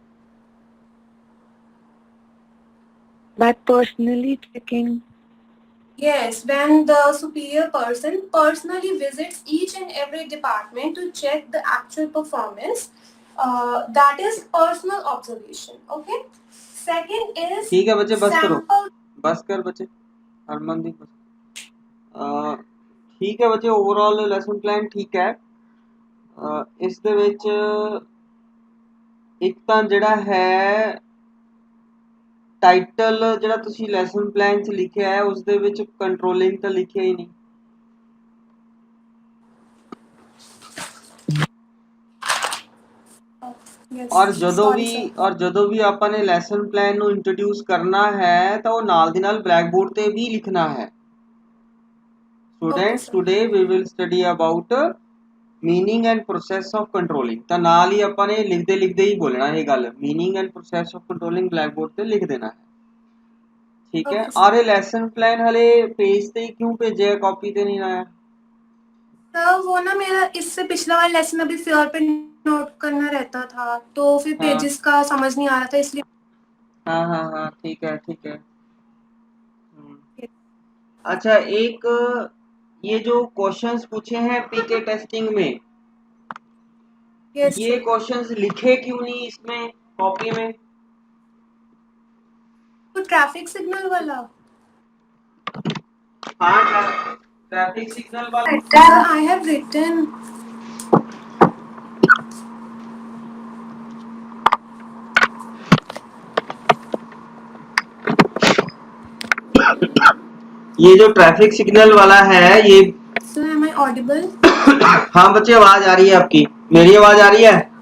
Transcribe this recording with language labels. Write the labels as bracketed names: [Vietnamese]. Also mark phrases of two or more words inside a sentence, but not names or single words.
[English] By personally checking. Yes, when the superior person personally visits each and every department to check the actual performance, that is personal observation. Okay. Second is [Hindi] ठीक है बच्चे, बस करो, [English] sample. [Hindi] बस कर बच्चे, हरमनदीप बस। ठीक है बच्चे, ओवरऑल [English] lesson plan [Hindi] ਠੀਕ ਹੈ। [Punjabi] ਇਸ ਦੇ ਵਿੱਚ ਇੱਕ ਤਾਂ ਜਿਹੜਾ ਹੈ ਟਾਈਟਲ ਜਿਹੜਾ ਤੁਸੀਂ [English] lesson plan [Punjabi] 'ਚ ਲਿਖਿਆ ਹੈ ਉਸ ਦੇ ਵਿੱਚ ਕੰਟਰੋਲਿੰਗ ਤਾਂ ਲਿਖਿਆ ਹੀ ਨਹੀਂ। [English] Yes, [Punjabi] ਔਰ ਜਦੋਂ ਵੀ ਆਪਾਂ ਨੇ [English] lesson plan [Punjabi] ਨੂੰ ਇੰਟਰੋਡਿਊਸ ਕਰਨਾ ਹੈ ਤਾਂ ਉਹ ਨਾਲ ਦੀ ਨਾਲ [English] black board [Punjabi] ਤੇ ਵੀ ਲਿਖਣਾ ਹੈ। [English] Students, today we will study about meaning and process of controlling। [Punjabi] ਤਾਂ ਨਾਲ ਹੀ ਆਪਾਂ ਨੇ ਲਿਖਦੇ ਹੀ ਬੋਲਣਾ ਇਹ ਗੱਲ, [English] meaning and process of controlling black board [Punjabi] ਤੇ ਲਿਖ ਦੇਣਾ ਹੈ। [Hindi] ठीक है। और ये [English] lesson plan [Hindi] हले पेज पे ही क्यों भेजे है, कॉपी पे नहीं आया? सर वो ना मेरा इससे पिछला वाला लेसन अभी फेयर पे नोट करना रहता था, तो फिर पेजेस का समझ नहीं आ रहा था, इसलिए। हाँ ठीक है। अच्छा, एक ये जो क्वेश्चंस पूछे हैं पीके टेस्टिंग में, ये क्वेश्चंस लिखे क्यों नहीं इसमें कॉपी में? तो ट्रैफिक सिग्नल वाला। हाँ, ट्रैफिक सिग्नल वाला। [English] I have written। [Hindi] ये जो ट्रैफिक सिग्नल वाला है ये। [English] So am I audible? [Hindi] हाँ बच्चे, आवाज आ रही है आपकी, मेरी आवाज आ रही है?